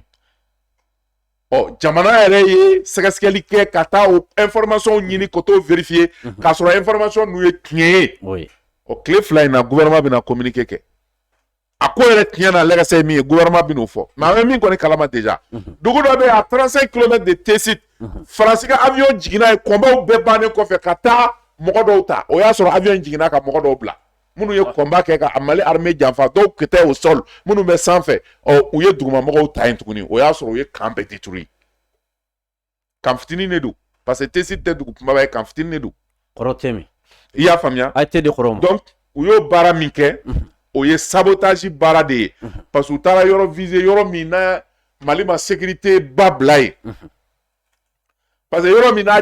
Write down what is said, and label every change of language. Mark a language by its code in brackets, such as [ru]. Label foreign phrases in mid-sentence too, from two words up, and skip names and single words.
[bm] jamana yɛrɛ ye sɛgɛsɛgɛli kɛ ka taa o information ɲini ka t'o vérifier k'a sɔrɔ information n'u ye tiɲɛ ye. o tile fila in na gouvernement bɛna communiqué kɛ a ko yɛrɛ tiɲɛ na lɛgɛsɛ min ye gouvernement bɛn'o fɔ mais an bɛ min kɔni kalama déjà dugu dɔ bɛ yen [fr] à 35 km de Tessit [bm] Faransi ka avion jiginna yen kɔnbaw bɛɛ bannen kɔfɛ ka taa mɔgɔ dɔw ta o y'a sɔrɔ avion jiginna ka mɔgɔ dɔw bila minnu ye kɔnba kɛ ka Mali armée janfa dɔw kɛtɛ [fr] au sol [bm] minnu bɛ sanfɛ u ye dugumamɔgɔw ta yen tuguni o y'a sɔrɔ u ye camp bɛɛ détruit camp fitinin de don [fr] parce que [bm] Tessit tɛ dugu kumaba ye camp fitinin de don kɔrɔ tɛ min i y'a faamuya a tɛ de kɔrɔ donc u y'o baara min kɛ o ye sabotage baara de ye [fr] parce que [bm] u taara yɔrɔ viser yɔrɔ min na Mali ma sécurité ba bila yen [fr] parce que [bm] yɔrɔ min n'a